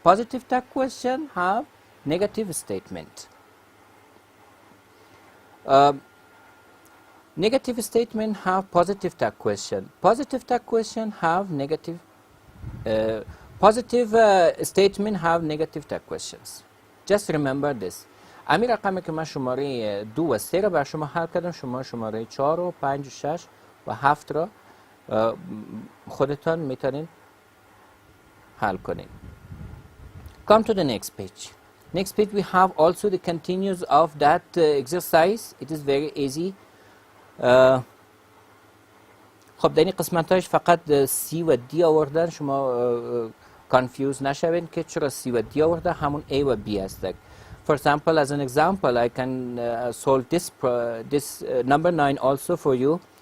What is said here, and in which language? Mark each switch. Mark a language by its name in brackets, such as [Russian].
[English] Positive tag question have negative statement. Negative statement have positive tag question. Positive tag question have negative. Positive statement have negative tag questions. Just remember this. [Persian] امی رقمی که من شماره 2 و 3 را بر شما حل کردم، شما شماره 4 و 5 و 6 و 7 را خودتان میتونین حل کنین. [English] Come to the next page. Next page we have also the continuous of that exercise. It is very easy. [Persian] خب در این قسمتاش فقط سی و دی آوردن، شما confused نشوین که چرا سی و دی آورده، همون A و B هست. [English] For example, as an example, I can solve this number 9 also for you.